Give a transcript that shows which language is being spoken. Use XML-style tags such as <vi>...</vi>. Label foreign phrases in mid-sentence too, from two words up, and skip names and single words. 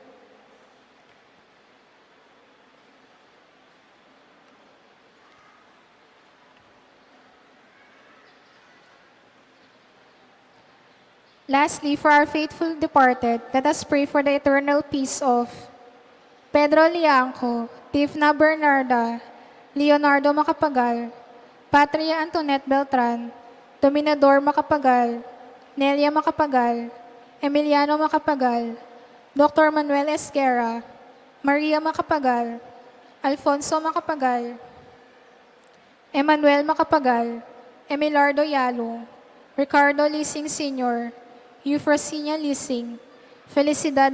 <en>Lastly, for our faithful departed, let us pray for the eternal peace of Pedro Lianco, Tifna Bernarda, Leonardo Macapagal, Patria Antoinette Beltran, Dominador Macapagal, Nelia Macapagal, Emiliano Macapagal, Dr. Manuel Esguerra, Maria Macapagal, Alfonso Macapagal, Emmanuel Macapagal, Emilardo Yalo, Ricardo Lising Sr., Eufrosinia Lising, Felicidad</en>